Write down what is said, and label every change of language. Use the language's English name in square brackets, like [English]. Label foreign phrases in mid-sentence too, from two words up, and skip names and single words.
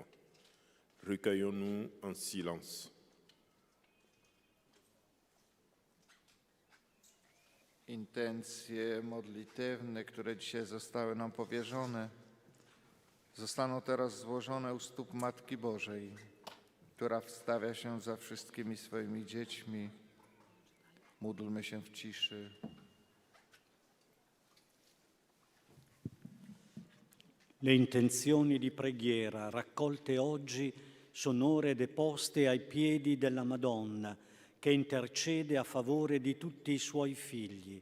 [French] Recueillons-nous en silence. [Polish] Intencje modlitewne, które dzisiaj zostały nam powierzone, zostaną teraz złożone u stóp Matki Bożej, która wstawia się za wszystkimi swoimi dziećmi. Módlmy się w ciszy. [Italian] Le intenzioni di preghiera raccolte oggi sono ore deposte ai piedi della Madonna, che intercede a favore di tutti i suoi figli.